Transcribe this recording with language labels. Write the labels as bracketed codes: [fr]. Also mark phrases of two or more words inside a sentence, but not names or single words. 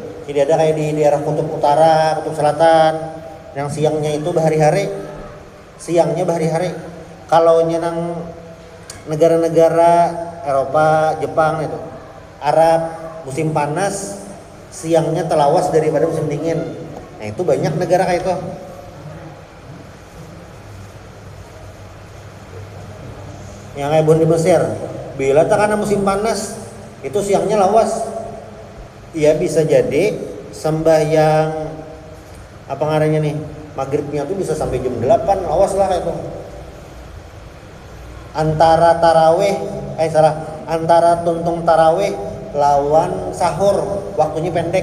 [bjn] Jadi ada kayak di daerah kutub utara, kutub selatan, yang siangnya itu berhari-hari, Kalau nyenang negara-negara Eropa, Jepang itu, Arab, musim panas, siangnya telawas daripada musim dingin. Nah itu banyak negara kayak itu. Yang kayak di Mesir, bila tak karena musim panas, itu siangnya lawas. Ya bisa jadi sembahyang apa ngarannya nih, maghribnya tuh bisa sampai jam 8, awas lah itu. Antara tuntung taraweh lawan sahur waktunya pendek.